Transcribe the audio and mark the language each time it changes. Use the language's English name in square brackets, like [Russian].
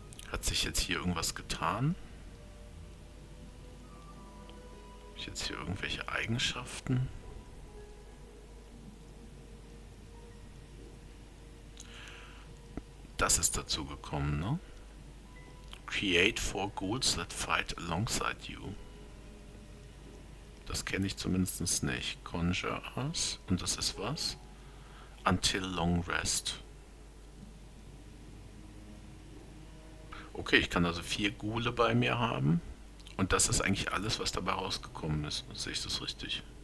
[German] Hat sich jetzt hier irgendwas getan? Habe ich jetzt hier irgendwelche Eigenschaften? Das ist dazu gekommen, ne? [English] Create 4 ghouls that fight alongside you. [German] Das kenne ich zumindest nicht. Conjure us. Und das ist was? [English] Until long rest. [German] Okay, ich kann also 4 Ghule bei mir haben. Und das ist eigentlich alles, was dabei rausgekommen ist. Sehe ich das richtig?